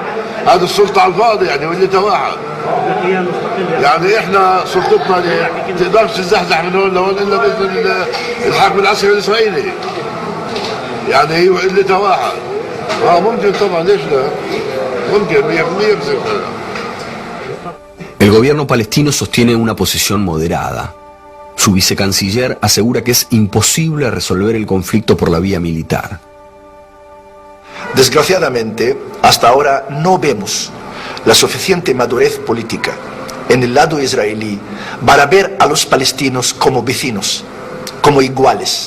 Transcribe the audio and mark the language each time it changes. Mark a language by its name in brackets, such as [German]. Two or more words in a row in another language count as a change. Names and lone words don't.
[Arabic] هذه السلطة على الفاضي يعني وليتها واحد. يعني احنا سلطتنا ما تقدرش تزحزح من هون لهون الا باذن الحاكم العسكري الاسرائيلي. يعني هي وليتها واحد. ممكن طبعا، ليش لا؟ ممكن 100% بصير. [Spanish] El gobierno palestino sostiene una posición moderada. Su vicecanciller asegura que es imposible resolver el conflicto por la vía militar. Desgraciadamente, hasta ahora no vemos la suficiente madurez política en el lado israelí para ver a los palestinos como vecinos, como iguales.